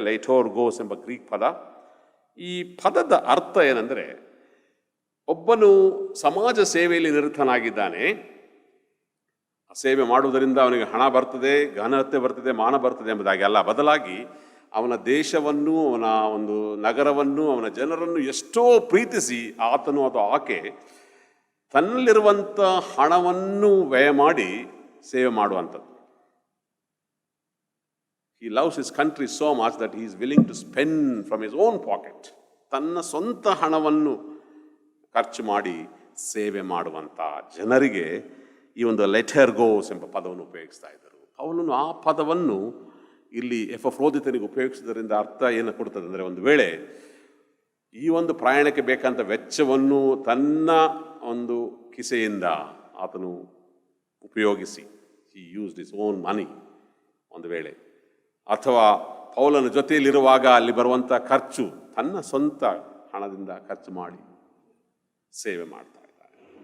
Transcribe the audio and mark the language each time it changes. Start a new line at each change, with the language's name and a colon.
Kannada: ಲೈಟೋರ್ಗೋಸ್ ಎಂಬ ಗ್ರೀಕ್ ಪದ. ಈ ಪದದ ಅರ್ಥ ಏನಂದರೆ, ಒಬ್ಬನು ಸಮಾಜ ಸೇವೆಯಲ್ಲಿ ನಿರತನಾಗಿದ್ದಾನೆ, ಸೇವೆ ಮಾಡುವುದರಿಂದ ಅವನಿಗೆ ಹಣ ಬರ್ತದೆ, ಘನತೆ ಬರ್ತದೆ, ಮಾನ ಬರ್ತದೆ ಎಂಬುದಾಗಿ ಅಲ್ಲ, ಬದಲಾಗಿ ಅವನ ದೇಶವನ್ನು, ಅವನ ಒಂದು ನಗರವನ್ನು, ಅವನ ಜನರನ್ನು ಎಷ್ಟೋ ಪ್ರೀತಿಸಿ ಆತನು ಅಥವಾ ಆಕೆ ತನ್ನಲ್ಲಿರುವಂಥ ಹಣವನ್ನು ವ್ಯಯ ಮಾಡಿ ಸೇವೆ ಮಾಡುವಂಥದ್ದು.
English: He loves his country so much that he is willing to spend from his own pocket.
Kannada: ತನ್ನ ಸ್ವಂತ ಹಣವನ್ನು ಖರ್ಚು ಮಾಡಿ ಸೇವೆ ಮಾಡುವಂಥ ಜನರಿಗೆ ಈ ಒಂದು ಲೆಟರ್ಗೋಸ್ ಎಂಬ ಪದವನ್ನು ಉಪಯೋಗಿಸ್ತಾ ಇದ್ದರು. ಪೌಲನು ಆ ಪದವನ್ನು ಇಲ್ಲಿ ಎಪಫ್ರೋದಿತನಿಗೆ ಉಪಯೋಗಿಸಿದ್ರಿಂದ ಅರ್ಥ ಏನು ಕೊಡ್ತದೆ ಅಂದರೆ, ಒಂದು ವೇಳೆ ಈ ಒಂದು ಪ್ರಯಾಣಕ್ಕೆ ಬೇಕಂತ ವೆಚ್ಚವನ್ನು ತನ್ನ ಒಂದು ಕಿಸೆಯಿಂದ ಆತನು ಉಪಯೋಗಿಸಿ,
English: he used his own money,
Kannada: ಒಂದು ವೇಳೆ, ಅಥವಾ ಪೌಲನ ಜೊತೆಯಲ್ಲಿರುವಾಗ ಅಲ್ಲಿ ಬರುವಂಥ ಖರ್ಚು ತನ್ನ ಸ್ವಂತ ಹಣದಿಂದ ಖರ್ಚು ಮಾಡಿ ಸೇವೆ ಮಾಡ್ತಾ ಇದ್ದಾರೆ.